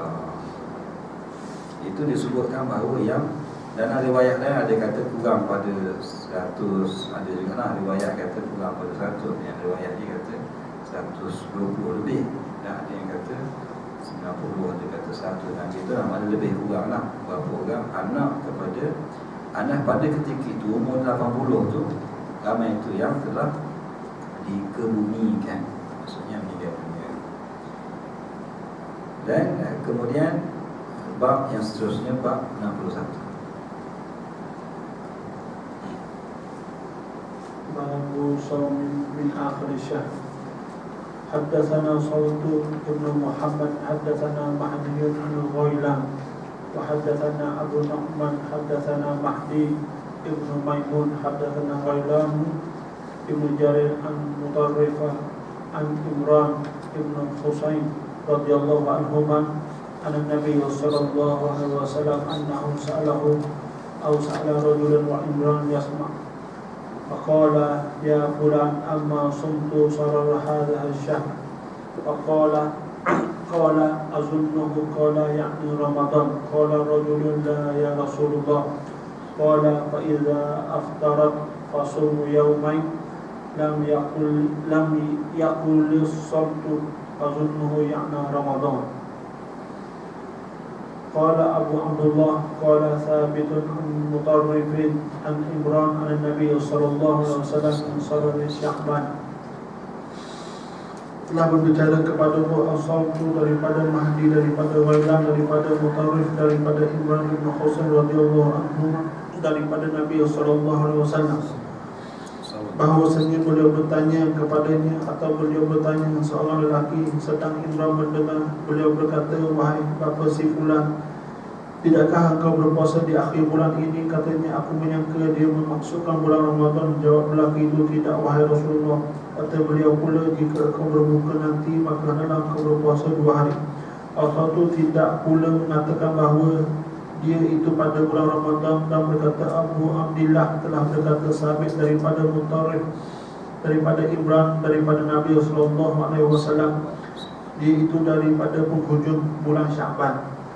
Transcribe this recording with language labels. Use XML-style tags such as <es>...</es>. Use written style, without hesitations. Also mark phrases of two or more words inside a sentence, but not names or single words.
<ms>Itu disebutkan bahawa yang dan riwayat lain ada kata kurang pada 100, ada juga lah riwayat kata kurang pada 100, yang riwayat dia kata 120 lebih, dan ada yang kata 90 dia kata 100 dan kita nak ada lebih kurang lah berapa orang anak pada ketika itu umur 80 tu ramai itu yang telah dikebumikan, maksudnya meninggal dunia. Dan kemudian bab yang seterusnya, bab 61.</ms> <ar>باب الصوم من آخر الشهر. حدثنا صلت بن محمد حدثنا مهدي بن غيلان وحدثنا أبو النعمان حدثنا مهدي بن ميمون حدثنا غيلان بن جرير عن مطرف عن عمران بن حصين رضي الله عنهما أن النبي صلى الله عليه وسلم أنه سأله أو سأل رجلا وعمران يسمع' فقال يا فلان أما صمت صرر هذا الشهر فقال أظنه قال يعني رمضان قال رجل لا يا رسول الله قال فإذا أفطرت فصوم يومين لم يقل الصمت أظنه يعني رمضان قال أبو عبد الله قال ثابت عن مطرف عن إمران عن النبي صلى الله عليه وسلم من صرر شعبان.</ar> <ms>Telah berbicara kepada Al-Siyam daripada Mahdi, daripada Ghailan, daripada Mutarrif, daripada Imran bin Husain</ms> <ar>رضي الله عنه,</ar> <ms>daripada Nabi</ms> <ar>صلى الله عليه وسلم</ar> <ms>bahawasanya beliau bertanya kepadanya atau beliau bertanya seorang lelaki, sedang Imran mendengar. Beliau berkata, wahai bapa si fulan, tidakkah engkau berpuasa di akhir bulan ini? Katanya, aku menyangka dia memaksudkan bulan Ramadan. Jawab lelaki itu, tidak wahai Rasulullah. Kata beliau pula, jika engkau berbuka nanti, maka hendaklah engkau berpuasa 2 hari. Al-Siyam tidak pula mengatakan bahawa dia itu pada bulan Ramadan, dan berkata Abu Abdillah telah berkata sabit daripada Mutarrif, daripada Imran, daripada Nabi</ms> <ar>صلى الله عليه وسلم,</ar> <ms>dia itu daripada penghujung bulan Syaban.</ms>